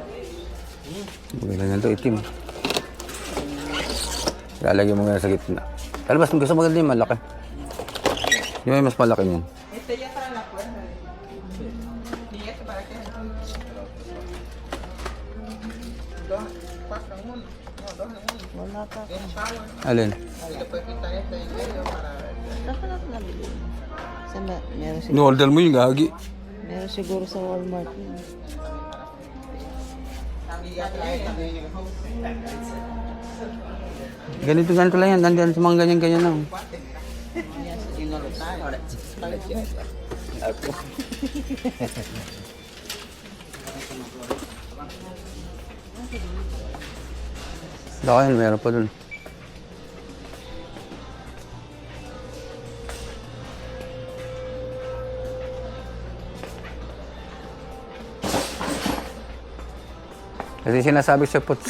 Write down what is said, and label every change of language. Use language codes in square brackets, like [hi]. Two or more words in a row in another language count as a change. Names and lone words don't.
[tl] Maganda nga ito, itim. Lalagyan mo nga sa gitna. Pero mas gusto maganda yung malaki. Yung may mas malaki niyan. [es] Este ya está en la puerta. ¿Y este para qué? Dos, cuatro en uno. No, dos en uno. [tl] Wala pa. [es] Es power. [tl] Alin? [es] Y le puedes quitar este en medio para... [tl] Saan ka natin nabili? Meron siguro, No-order mo yung gagi. meron siguro sa Walmart. [es] Y ya trae también el hose. [tl] Ganito lang yan. Nandiyan sa mga ganyan-ganyan na. [es] Y no lo trae. Ahora, [tl] Dahil meron pa dun. Kasi sinasabi sa puts.